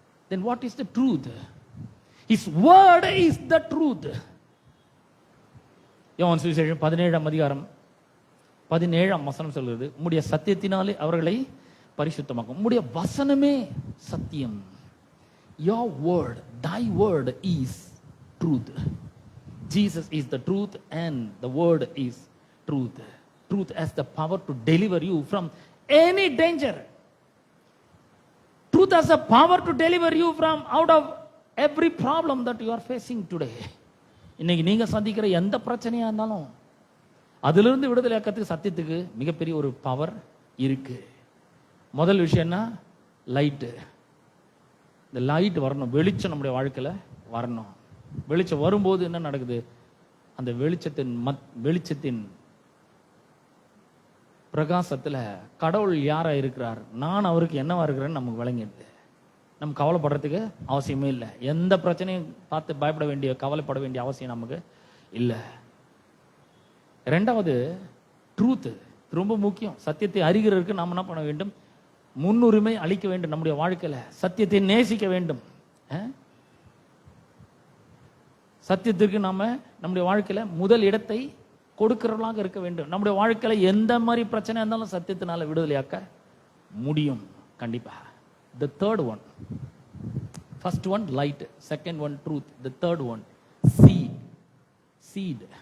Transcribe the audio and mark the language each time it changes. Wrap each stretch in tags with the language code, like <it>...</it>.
<en>Then what is the truth? His word is the truth.</en> <ta>யோவான் சுவிசேஷம் 17ஆம் அதிகாரம் 17ஆம் வசனம் சொல்கிறது, உம்முடைய சத்தியத்தினாலே அவர்களை பரிசுத்தமாக்கும். உம்முடைய வசனமே சத்தியம்.</ta> <en>Your word, thy word is truth. Jesus is the truth and the word is truth. Truth has the power to deliver you from any danger. Truth has the power to deliver you from out of every problem that you are facing today.</en> <ta>இன்னைக்கு நீங்க சந்திக்கிற எந்த பிரச்சனையா இருந்தாலும் அதிலிருந்து விடுதலை ஆக்கிறதுக்கு சத்தியத்துக்கு மிகப்பெரிய ஒரு பவர் இருக்கு. முதல் விஷயம்னா லைட்டு. இந்த லைட் வரணும், வெளிச்சம் நம்முடைய வாழ்க்கையில வரணும். வெளிச்சம் வரும்போது என்ன நடக்குது? அந்த வெளிச்சத்தின் பிரகாசத்துல கடவுள் யாரா இருக்கிறார், நான் அவருக்கு என்னவா இருக்கிறேன்னு நமக்கு விளங்கிடுது. நம்ம கவலைப்படுறதுக்கு அவசியமே இல்லை. எந்த பிரச்சனையும் பார்த்து பயப்பட வேண்டிய, கவலைப்பட வேண்டிய அவசியம் நமக்கு இல்லை. ரெண்டாவது ட்ரூத் ரொம்ப முக்கியம். சத்தியத்தை அறிகிறதுக்கு நாம் என்ன பண்ண வேண்டும்? முன்னுரிமை அளிக்க வேண்டும். நம்முடைய வாழ்க்கையில சத்தியத்தை நேசிக்க வேண்டும். சத்தியத்திற்கு நாம நம்முடைய வாழ்க்கையில முதல் இடத்தை கொடுக்கிறவர்களாக இருக்க வேண்டும். நம்முடைய வாழ்க்கையில எந்த மாதிரி பிரச்சனை இருந்தாலும் சத்தியத்தினால விடுதலையாக்க முடியும் கண்டிப்பா.</ta> <en>The third one, first one light, second one truth, the third one seed.</en>